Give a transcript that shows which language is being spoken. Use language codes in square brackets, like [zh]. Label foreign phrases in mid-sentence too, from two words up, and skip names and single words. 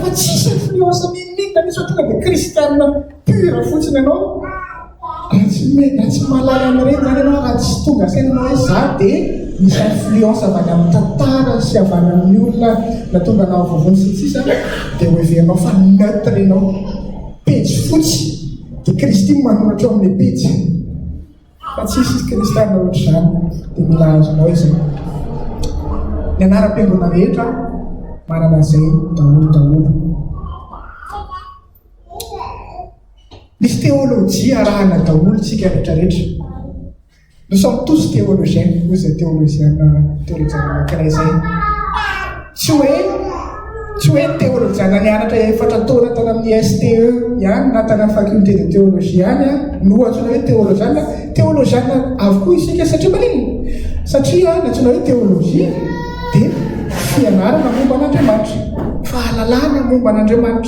[mg] fa tsisy influence ninina misy tonga dia kristianina pure fotsiny ianao tsy mahalala amin'ireny zany ianao raha tsy tonga sainanao hoe za dia misy influence avy any amin'ny tantara sy avy any amin'ny olona na tonga anao vovony sy tsisa dia ho heverinao fa neutre ianao, pejy fotsy dia Kristy manoratra ao amin'ilay pejy fa tsisy kristianina ohatr'izany dia mila azonao izy. Ny anaram-piangonana rehetra manana an'izay daholo. Misy théologie arahana daholo tsika rehetrarehetra. [fr] Nous sommes tous théologiens, vous êtes théologien [mg] anankiray zay. Tsy hoe théologiana nianatra efatra taona tany amin'ny STE ihany na tany amin'ny [fr] faculté de théologie [mg] ihany no antsoina hoe théologiana. Théologiana avokoa isika satria maninona? Satria antsoina hoe théologie dia fianarana momba an'Andriamanitra, fahalalana momba an'Andriamanitra.